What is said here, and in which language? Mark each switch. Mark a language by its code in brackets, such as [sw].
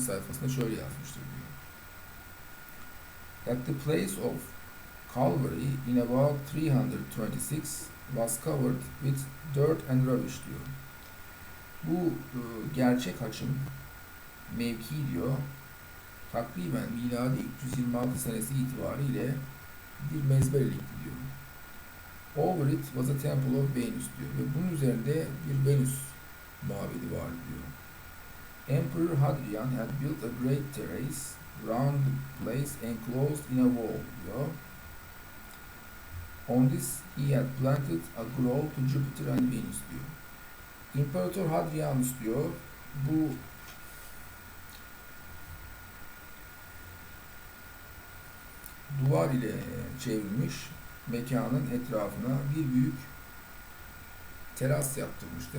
[tr] sayfasında şöyle yazmıştır diyor. [en] That the place of Calvary in about 326 was covered with dirt and rubbish [tr] diyor. Bu gerçek haçın mevki diyor, takriben miladi 326 senesi itibariyle bir mezbelelikti diyor. [en] Over it was a temple of Venus [tr] diyor ve bunun üzerinde bir Venüs mabedi var diyor. [en] Emperor Hadrian had built a great terrace round the place enclosed in a wall [tr] diyor. [en] On this he had planted a grove to Jupiter and Venus [tr] diyor. İmparator Hadrianus diyor, bu duvar ile çevrilmiş mekanın etrafına bir büyük teras yaptırmıştı.